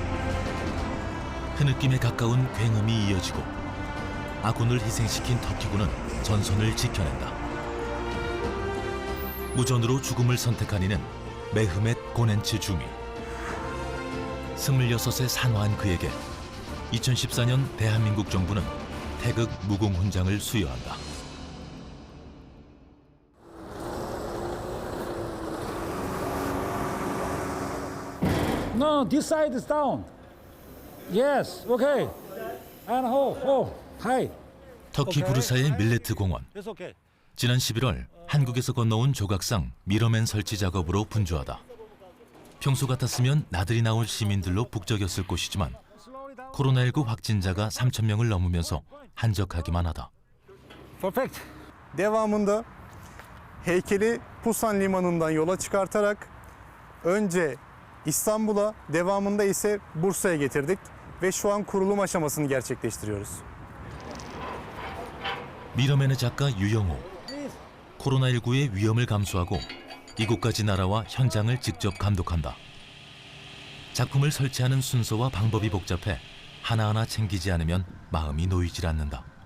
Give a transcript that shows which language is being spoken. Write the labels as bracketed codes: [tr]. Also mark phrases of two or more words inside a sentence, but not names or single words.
[ko] 흐느낌에 가까운 굉음이 이어지고 아군을 희생시킨 터키군은 전선을 지켜낸다. 무전으로 죽음을 선택한 이는 메흐멧 고넨츠 중위. 26에 산화한 그에게 2014년 대한민국 정부는 태극 무공훈장을 수여한다. [en] No, this side is down. Yes, okay. And hi. [ko] 터키 부르사의 밀레트 공원. [en] It's okay. [ko] 지난 11월 한국에서 건너온 조각상 미러맨 설치 작업으로 분주하다. 평소 같았으면 나들이 나올 시민들로 북적였을 곳이지만 코로나19 확진자가 3,000명을 넘으면서 한적하기만 하다. [en] Perfect. [tr] Devamında heykeli Pusan Limanı'ndan yola çıkartarak önce İstanbul'a, devamında ise Bursa'ya getirdik ve şu an kurulum aşamasını gerçekleştiriyoruz. [ko] 미러맨의 작가 유영호. 코로나19의 위험을 감수하고 이곳까지 날아와 현장을 직접 감독한다. 작품을 설치하는 순서와 방법이 복잡해 하나하나 챙기지 않으면 마음이 놓이질 않는다.